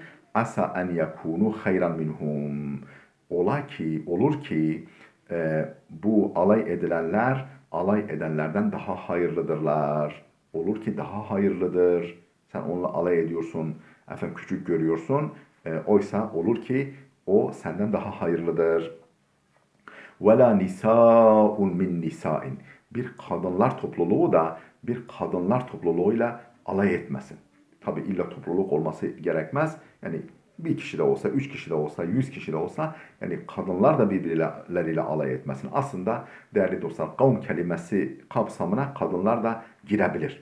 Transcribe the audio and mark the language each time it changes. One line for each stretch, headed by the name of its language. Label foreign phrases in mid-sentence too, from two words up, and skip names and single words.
Arabic: عسى أن يكونوا خيرا منهم.
Turkish: Olur ki bu alay edilenler alay edenlerden daha hayırlıdırlar. Olur ki daha hayırlıdır. Sen onunla alay ediyorsun, efendim küçük görüyorsun. Oysa olur ki o senden daha hayırlıdır.
Arabic: وَلَا نِسَاءٌ مِنْ نِسَاءٍ.
Turkish: Bir kadınlar topluluğu da bir kadınlar topluluğuyla alay etmesin. Tabi illa topluluk olması gerekmez. Yani bir kişi de olsa, 3 kişi de olsa, 100 kişi de olsa yani kadınlar da birbirleriyle alay etmesin. Aslında değerli dostlar kavm kelimesi kapsamına kadınlar da girebilir.